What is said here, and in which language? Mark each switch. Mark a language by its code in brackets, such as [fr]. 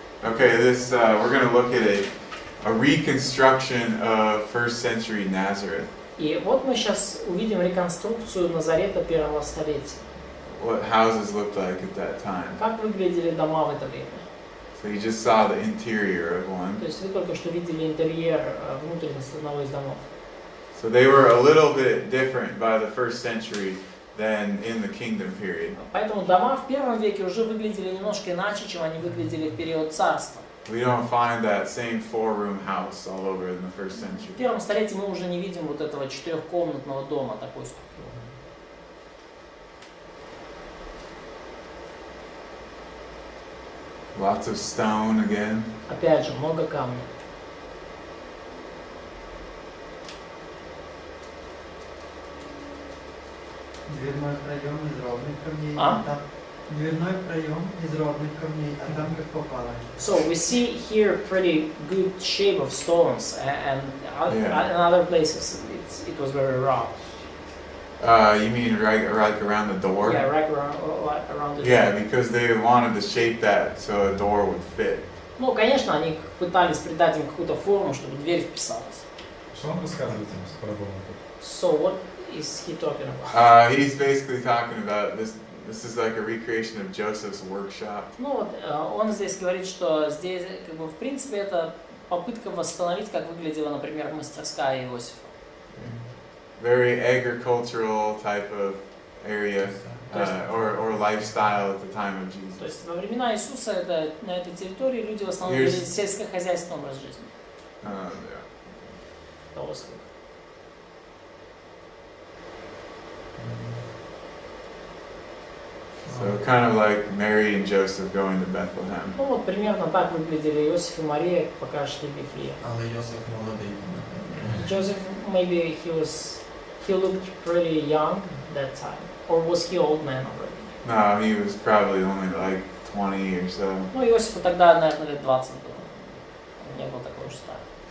[en] Okay, this we're going to look at a reconstruction of first century Nazareth. [ru] И вот мы сейчас увидим реконструкцию Назарета первого столетия. [en] What houses looked like at that time. [ru] Как выглядели дома в это время? [en] So you just saw the interior of one. [ru] То есть вы только что видели интерьер, внутренность одного из домов. [en] So they were a little bit different by the first century than in the kingdom period. [ru] Поэтому дома в первом веке уже выглядели немножко иначе, чем они выглядели в период царства. [en] We don't find that same four-room house all over in the first [ru] В century. первом столетии мы уже не видим вот этого четырехкомнатного дома такой структуры. [en] Lots of stone again. [ru] Опять же, много камня. Дверной проем из ровных камней. А? Там дверной проем из ровных камней, а там как попало. [en] So we see here pretty good shape of stones, and in other places it was very raw. You mean right around the door? Yeah, right around the door. Yeah, because they wanted to shape that so a door would fit. [ru] Ну, конечно, они пытались придать им какую-то форму, чтобы дверь вписалась. Что он рассказывает им про дом? [en] So what is he talking about? He's basically talking about this. This is like a recreation of Joseph's workshop. [ru] Ну вот, он здесь говорит, что здесь, как бы, в принципе, это попытка восстановить, как выглядела, например, мастерская Иосифа. [en] Very agricultural type of area or lifestyle at the time of [ru] То есть во времена Иисуса на этой территории люди в основном вели сельскохозяйственный образ жизни. Того слуг. [en] So kind of like Mary and Joseph going to Bethlehem. [ru] Ну вот примерно так выглядели Иосиф и Мария, пока шли в Вифлеем. [uk] Але Йосиф молодий. [en] Joseph, maybe he looked pretty young that time, or was he old man already? No, he was probably only like 20 or so. [ru] Ну Иосифу тогда, наверное, лет 20 было. Он не был такой уж старый.